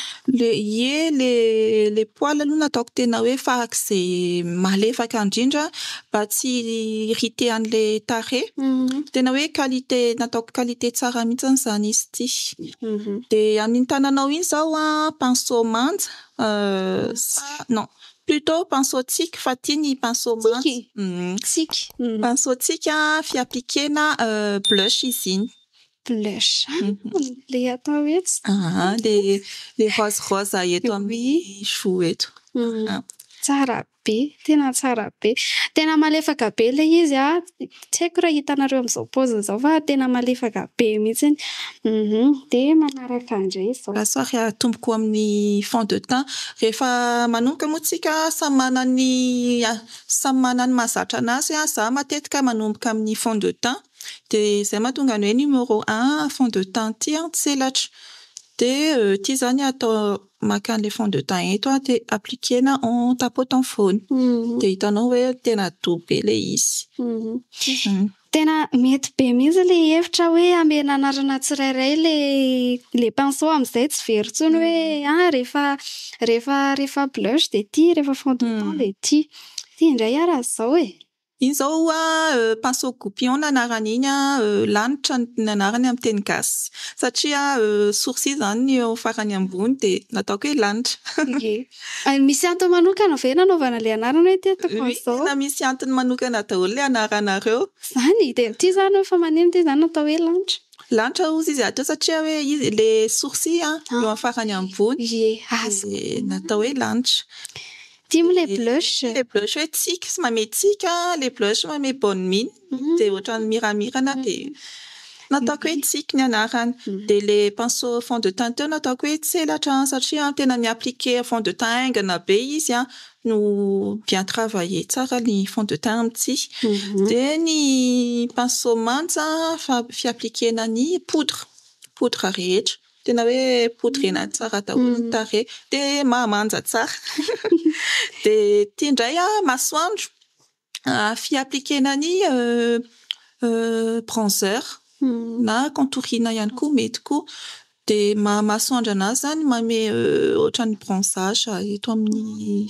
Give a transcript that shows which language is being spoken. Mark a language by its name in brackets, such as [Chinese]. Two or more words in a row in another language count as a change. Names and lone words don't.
[Malagasy] Le poils aloha nataoko tena hoe farak'izay malefaka indrindra mba tsy irriter an'le tarehy. Tena hoe qualité nataoko qualité tsara mihitsy zany izy ty. De amin'ny tananao iny zao pinceau manja [French] non plutôt pinceau [Malagasy] tsiky fa ty ny pinceau manja. Tsiky. Pinceau tsiky fiappliquena blush izy iny. Blush. Le atao eto. Le rose eto amin'ny cheveux eto. Tsara be, tena tsara be. Tena malefaka be le izy tsy haiko raha hitanareo amizao paoziny zao fa tena malefaka be mihitsy. De manaraka andray zao. Raha atomboko amin'ny [French] fond de teint [Malagasy] rehefa manomboka moa tsika samy manana ny mahazatra anazy za matetika manomboka amin'ny [French] fond de teint [Malagasy] de zay mahatonga ny hoe [French] numéro 1 fond de teint [Malagasy] ty tselatra de ty zany atao maka an'le [French] fond de teint [Malagasy] eto de appliquena [French] en tapotant [Malagasy] foany de hitanao hoe tena dobo be le izy. Tena mety be mihitsy le hevitra hoe amena anarana tsirairay le pinceau amizay tsy very intsony hoe rehefa blush de ty rehefa [French] fond de teint [Malagasy] de ty indray raha zao iny zao [French] pinceau goupillon [Malagasy] anaran'iny lanitra ny anarany amin'ny teny gasy satria sourcil zany ny eo farany ambony de nataoko hoe lanitra. Misy antony manokana ve nanaovana le anarana hoe ty ataoko an'izao? Na misy antony manokana daholo le anaranareo. Zany de ty zany efa maneno ty zany natao hoe lanitra. Lanitra ozy izy atao satria hoe izy le sourcil eo amin'ny farany ambony natao hoe lanitra. Le blush. Le blush hoe tsiky sy mame tsika, le blush mame [French] bonne mine [Malagasy] de ohatran'ny miramirana de nataoko hoe tsiky ny anarany. De le pinceau [French] fond de teint [Malagasy] nataoko hoe tselatra satria tena mi-appliquer [French] fond de teint [Malagasy] aingana be izy no [French] bien travaillé [Malagasy] tsara ny [French] fond de teint [Malagasy] amity. De ny pinceau manja fiappliquena ny poudre rehetra. Tena hoe poudrena tsara daholo ny tarehy de mamanja tsara. De ty indray masoandro fiappliquena ny bronzer na contourina ihany koa mety koa de masoandro anazy zany mame ohatran'ny bronzage eto amin'ny